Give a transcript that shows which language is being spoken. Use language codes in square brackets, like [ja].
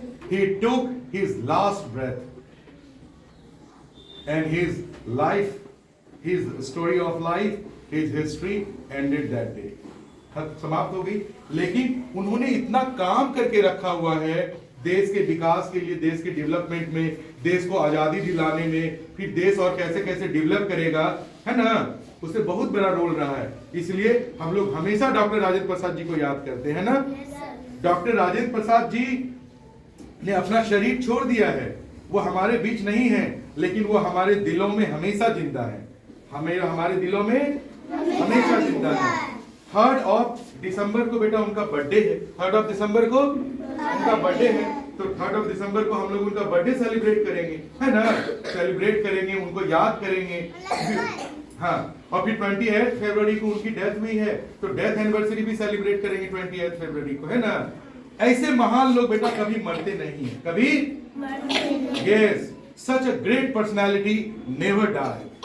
[en] He took his last breath and his life, his story of life, his history ended that day. [hi] समाप्त हो गई। लेकिन उन्होंने इतना काम करके रखा हुआ है देश के विकास के लिए, देश के डेवलपमेंट में, देश को आजादी दिलाने में, फिर देश और कैसे कैसे डेवलप करेगा, है ना, उससे बहुत बड़ा रोल रहा है। इसलिए हम लोग हमेशा डॉक्टर राजेंद्र प्रसाद जी को याद करते हैं ना। डॉक्टर राजेंद्र प्रसाद जी ने अपना शरीर छोड़ दिया है, वो हमारे बीच नहीं है, लेकिन वो हमारे दिलों में हमेशा जिंदा है। हमारे दिलों में हमेशा जिंदा है। 3 दिसंबर को बेटा उनका बर्थडे है। 3 दिसंबर को उनका बर्थडे है, तो 3 दिसंबर को हम लोग उनका बर्थडे सेलिब्रेट करेंगे, है ना। सेलिब्रेट करेंगे, उनको याद करेंगे। हाँ, और फिर 28 फरवरी को उनकी डेथ हुई है, तो डेथ एनिवर्सरी भी सेलिब्रेट करेंगे 28 फरवरी को, है ना। ऐसे महान लोग बेटा कभी मरते नहीं है, कभी। [en] Yes, such a great personality never die.